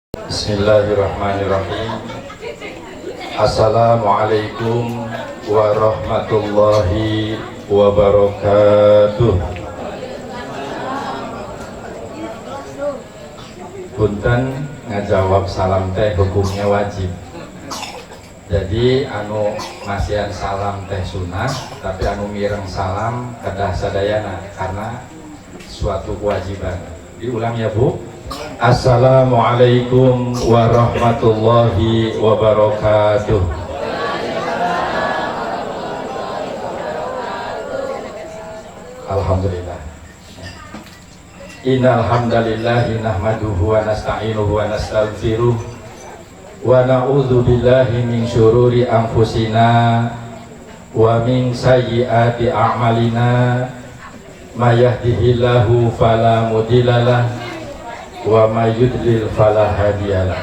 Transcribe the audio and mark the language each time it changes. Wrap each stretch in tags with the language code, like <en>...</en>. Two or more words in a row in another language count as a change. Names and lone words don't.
<ar>بسم الله الرحمن الرحيم. السلام عليكم ورحمة الله وبركاته.</ar> <su>Punten ngajawab salam teh hukumnya wajib. Jadi anu masihan salam teh sunnah, tapi anu mireng salam kedah sadayana karena suatu kewajiban. Diulang ya Bu.</su> <ar>السلام عليكم ورحمة الله وبركاته. Alhamdulillah. إن الحمد لله نحمده ونستعينه ونستغفره ونعوذ بالله من شرور أنفسنا ومن سيئات أعمالنا من يهده الله فلا مضل له ومن يضلل فلا هادي له.</ar>